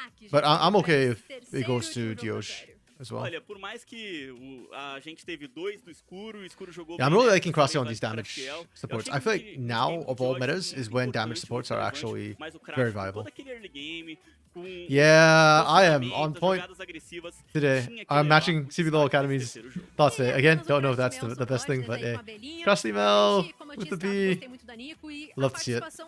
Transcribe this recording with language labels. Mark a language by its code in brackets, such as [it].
[en] But I'm okay if it goes to Dioj as well. [pt] Olha, por mais que a gente teve dois do Escuro, o Escuro jogou [en] I'm really liking Crossdale on these damage supports. I feel like now, of all metas, is when damage supports are actually very viable. Yeah, I am on point today. I'm matching CBLOL Academy's thoughts today. Again, don't know if that's the best thing, but Crusty Mel with the B. Love to see it.